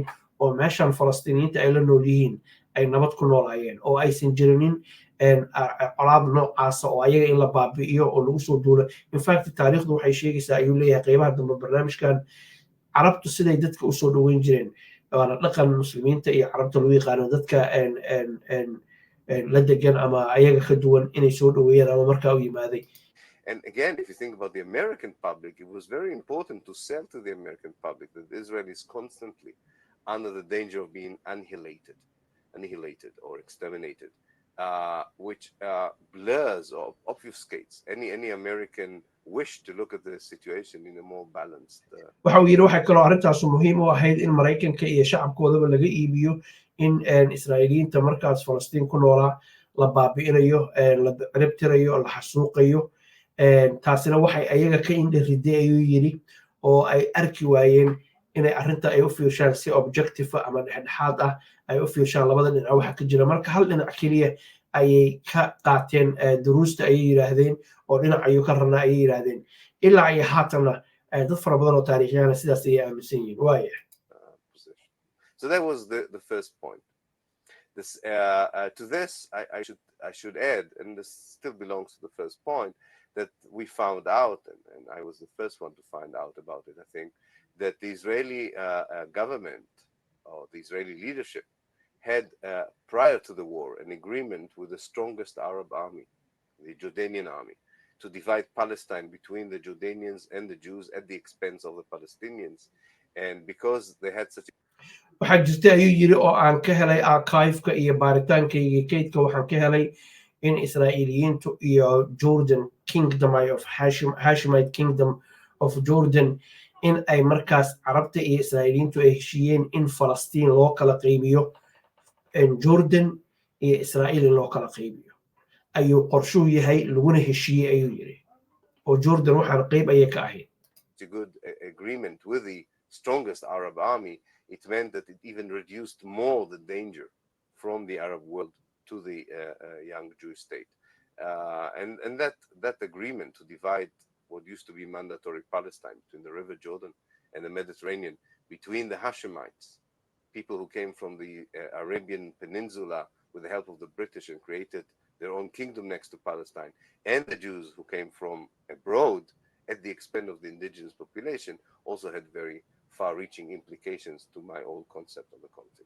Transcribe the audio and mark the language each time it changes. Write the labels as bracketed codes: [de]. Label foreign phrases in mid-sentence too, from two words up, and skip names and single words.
[so] oo meeshan falastiiniyiinta ay la nool yihiin ay nabad ku noolaayeen oo aysan jirinin colaad noocaasa oo ayaga in la baabi'iyo oo lagu soo duulo infact taariikhdu waxay sheegaysaa ayuu leeyahay qeybaha dambe barnaamijkan carabtu siday dadka usoo dhoweyn jireen waana dhaqan muslimiinta iyo carabta lagu yaqaano dadka la degan ama ayaga ka duwan inay soo dhoweeyaan ama markaa u yimaaday. [en] And again, if you think about the American public, it was very important to sell to the American public that Israel is constantly under the danger of being annihilated or exterminated, which blurs or obfuscates any American wish to look at the situation in a more balanced. [so] waxa uu yiri waxay kaloo arrintaasu muhiim u ahayd in Maraykanka iyo shacabkoodaba laga iibiyo in Israa'iiliyiinta markaas Falastiin ku noolaa la baabi'inayo, la ciribtirayo, la xasuuqayo. taasina waxay ayaga ka indhiriday ayuu yiri oo ay arki waayeen inay arrinta ay u fiirshaan si objective ama dhexdhexaad ah ay u fiirshaan labada dhinac waxa ka jira marka hal dhinac keliya ayay ka qaateen duruusta ayay yiraahdeen oo dhinac ayuu ka rabnaa ayay yiraahdeen ilaa ay haatanna dad fara badan oo taariikhyaana sidaas ayay aaminsan yihiin waaya. [en] So that was the first point. This to this I should add, and this still belongs to the first point, that we found out, and I was the first one to find out about it, I think, that the Israeli government or the Israeli leadership had, prior to the war, an agreement with the strongest Arab army, the Jordanian army, to divide Palestine between the Jordanians and the Jews at the expense of the Palestinians. And because they had such [so] waxaa jirtay ayuu yiri oo aan ka helay archive-ka iyo baaritaankayga kaydka waxaan ka helay in Israa'iiliyiintu iyo Jordan Kingdom of Hashemite Kingdom of Jordan in ay markaas carabta iyo Israa'iiliyiintu ay heshiiyeen in Falastiin loo kala qaybiyo Jordan iyo Israa'iil loo kala qaybiyo ayuu qorshuhu yahay laguna heshiiyey ayuu yiri oo Jordan waxaan qayb ayay ka ahayd. [en] a good agreement with the strongest Arab army. It meant that it even reduced more the danger from the Arab world to the young Jewish state. And that agreement to divide what used to be mandatory Palestine between the River Jordan and the Mediterranean, between the Hashemites, people who came from the Arabian Peninsula with the help of the British and created their own kingdom next to Palestine, and the Jews who came from abroad at the expense of the indigenous population, also had very far-reaching implications to my old concept of the conflict.